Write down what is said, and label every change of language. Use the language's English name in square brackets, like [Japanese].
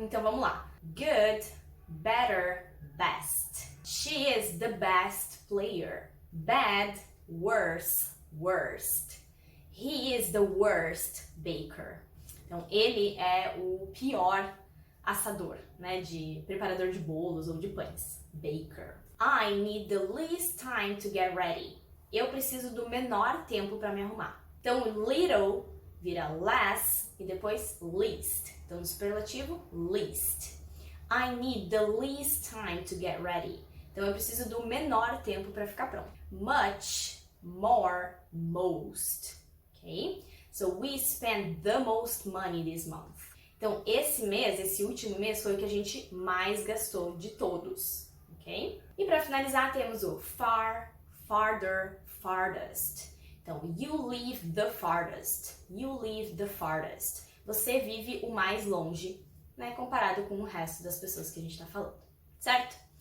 [Portuguese] Então, vamos lá. [English] Good, better, best. She is the best player. Bad, worse, worst. He is the worst baker. [Portuguese] Então, ele é o pior assador, né, preparador de bolos ou de pães. [English] Baker. I need the least time to get ready. [Portuguese] Eu preciso do menor tempo para me arrumar. Então, little vira less e depois least. Então, no superlativo, least. [English] I need the least time to get ready. [Portuguese] Então, eu preciso do menor tempo para ficar pronto. [English] Much, more, most, ok? So we spent the most money this month. [Portuguese] Então, esse último mês foi o que a gente mais gastou de todos, ok? E para finalizar, temos o far, farther, farthest. [English] Então, you live the farthest. You live the farthest. [Portuguese] Você vive o mais longe, né, comparado com o resto das pessoas que a gente está falando, certo?